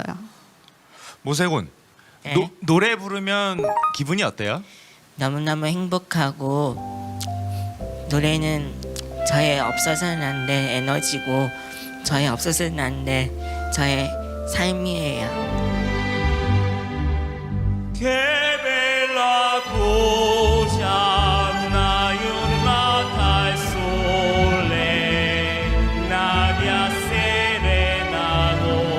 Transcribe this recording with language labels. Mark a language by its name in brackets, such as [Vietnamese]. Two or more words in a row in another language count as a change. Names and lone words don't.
[Korean] 모세군, 네. 노래 부르면 기분이 어때요? 너무너무 행복하고, 노래는 저의 없어서는 안 될 에너지고 저의 없어서는 안 될 저의 삶이에요. [Italian] Bella cosa una giornata al sole, nadia serenato,